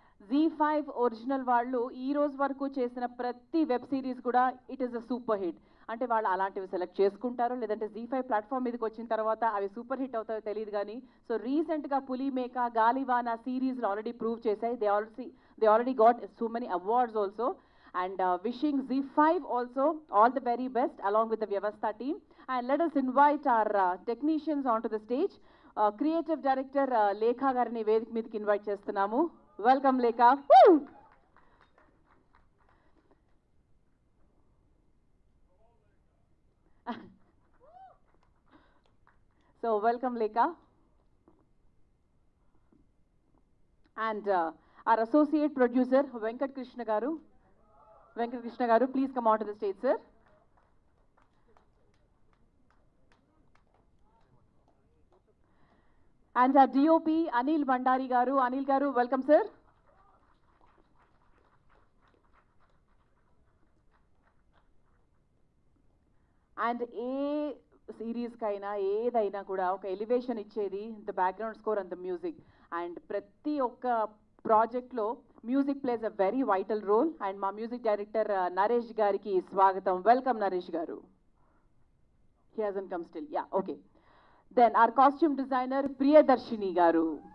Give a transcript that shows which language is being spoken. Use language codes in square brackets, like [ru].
[te] Z5 original వాళ్ళు ఈ రోజు వరకు చేసిన ప్రతి వెబ్ సిరీస్ కూడా [en] It is a super hit. [te] అంటే వాళ్ళు అలాంటివి సెలెక్ట్ చేసుకుంటారో లేదంటే Z5 ప్లాట్ఫామ్ మీదకి వచ్చిన తర్వాత అవి సూపర్ హిట్ అవుతాయో తెలియదు కానీ సో రీసెంట్గా పులిమేక, గాలివాన సిరీస్లు ఆల్రెడీ ప్రూవ్ చేశాయి. [en] They already got so many awards also. And wishing Z5 also all the very best along with the Vyavastha team. And let us invite our technicians onto the stage. Creative Director Lekha [te] Garini Vedik Meediki invite chestunamu. [en] Welcome Lekha. Woo! So welcome Lekha. And our associate producer Venkat Krishna Garu. Venkat Krishna Garu, please come on to the stage, sir. And our DOP, Anil Bandari Garu. Anil Garu, welcome, sir. [te] And a series kaina, ఏదైనా కూడా ఒక elevation ఇచ్చేది [en] the background score and the music. And [te] ప్రతి ఒక్క ప్రాజెక్ట్లో [en] Music plays a very vital role. [te] And మా music director Naresh గారికి స్వాగతం. వెల్కమ్ నరేష్ గారు. [en] He hasn't come still. [te] Yeah, okay. [en] Then our costume designer Priyadarshini garu.